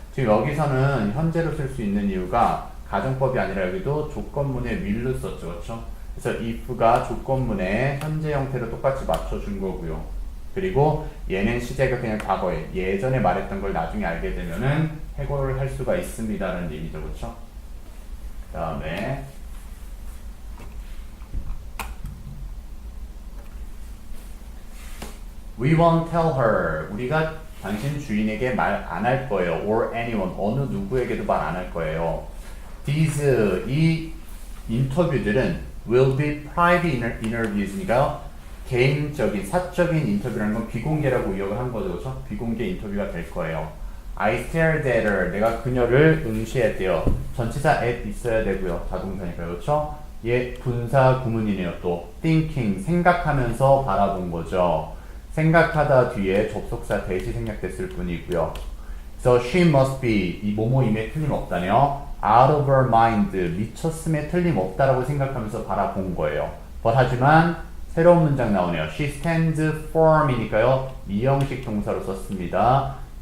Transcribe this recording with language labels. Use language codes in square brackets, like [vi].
[ko] 지금 여기서는 현재로 쓸 수 있는 이유가 가정법이 아니라 여기도 조건문에 will로 썼죠. 그쵸? 그래서 if가 조건문에 현재 형태로 똑같이 맞춰준 거고요. 그리고 얘는 시제가 그냥 과거에 예전에 말했던 걸 나중에 알게 되면은 해고를 할 수가 있습니다라는 얘기죠. 그쵸? 그 다음에 [en] We won't tell her. [ko] 우리가 당신 주인에게 말 안 할 거예요. [en] Or anyone. [ko] 어느 누구에게도 말 안 할 거예요. [en] These, [ko] 이 인터뷰들은 [en] will be private interviews니까요. [ko] 개인적인, 사적인 인터뷰라는 건 비공개라고 의역을 한 거죠. 그렇죠? 비공개 인터뷰가 될 거예요. [en] I stared at her. [ko] 내가 그녀를 응시했대요. 전치사 at 있어야 되고요. 자동사니까요. 그렇죠? 얘 분사 구문이네요. 또 thinking, 생각하면서 바라본 거죠. 생각하다 뒤에 접속사 대시 생략됐을 뿐이고요. [en] So she must be, [ko] 이 뭐뭐임에 틀림없다네요. [en] Out of her mind, [ko] 미쳤음에 틀림없다라고 생각하면서 바라본 거예요. But 하지만 새로운 문장 나오네요. [en] She stands firm이니까요. [ko] 이형식 동사로 썼습니다.